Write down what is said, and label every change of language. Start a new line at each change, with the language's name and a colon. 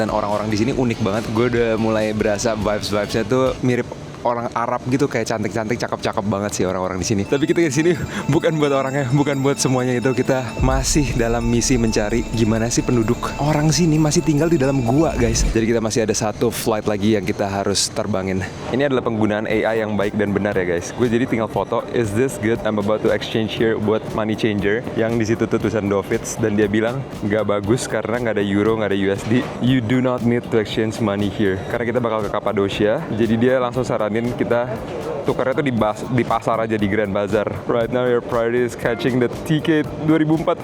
Indonesian: Dan orang-orang di sini unik banget. Gue udah mulai berasa vibes-vibesnya tuh mirip orang Arab gitu, kayak cantik-cantik, cakep-cakep banget sih orang-orang di sini. Tapi kita di sini bukan buat orangnya, bukan buat semuanya itu. Kita masih dalam misi mencari gimana sih penduduk orang sini masih tinggal di dalam gua, guys. Jadi kita masih ada satu flight lagi yang kita harus terbangin. Ini adalah penggunaan AI yang baik dan benar ya, guys. Gue jadi tinggal foto,
English: is this good? I'm about to exchange here buat money changer.
Indonesian: Yang di situ tuh tulisan Dovits dan dia bilang nggak bagus karena nggak ada euro, nggak ada USD.
English: You do not need to exchange money here.
Indonesian: Karena kita bakal ke Cappadocia. Jadi dia langsung saranin kita tukarnya tuh di pasar aja, di Grand Bazaar.
English: Right now your priority is catching the ticket 2004.